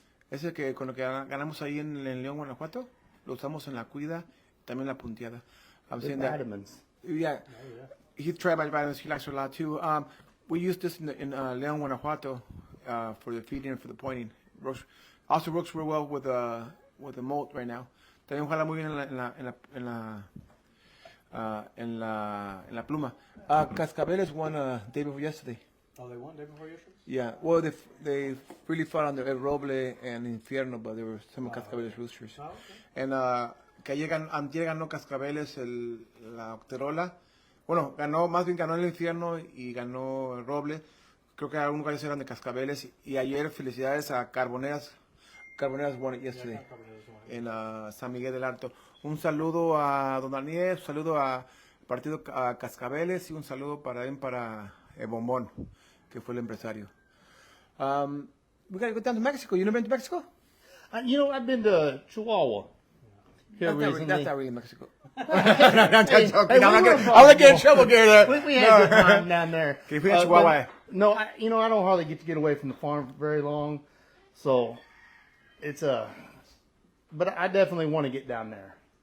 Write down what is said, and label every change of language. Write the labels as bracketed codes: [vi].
[es] Ese que con lo que ganamos ahí en León, Guanajuato, lo usamos en la cuida, también la punteada. [en] Vitamins. Yeah. He tried my vitamins. He likes it a lot too. We use this in León, Guanajuato for the feeding and for the pointing. Also works real well with the molt right now. [es] También jala muy bien en la pluma. [en] Cascabeles won day before yesterday. Oh, they won day before yesterday? Yeah. Well, they really fought on the El Roble and Infierno, but there were some Cascabeles roosters. Oh, okay. [es] And que antier ganó Cascabeles la Octerola. Bueno, más bien ganó el Infierno y ganó el Roble. Creo que algunos gallos eran de Cascabeles. Y ayer felicidades a Carboneras. [en] Carboneras won it yesterday en San Miguel del Alto. [es] Un saludo a Don Daniel, un saludo a Partido Cascabeles y un saludo para Bombón, que fue el empresario. [en] We gotta go down to Mexico. You never been to Mexico? You know, I've been to Chihuahua here recently. That's not really Mexico. I'm Hey, joking. we I'm were gonna get in trouble here. We had a good time down there. Okay, if we had Chihuahua. No, I don't hardly get away from the farm for very long, so it's but I definitely want to get down there.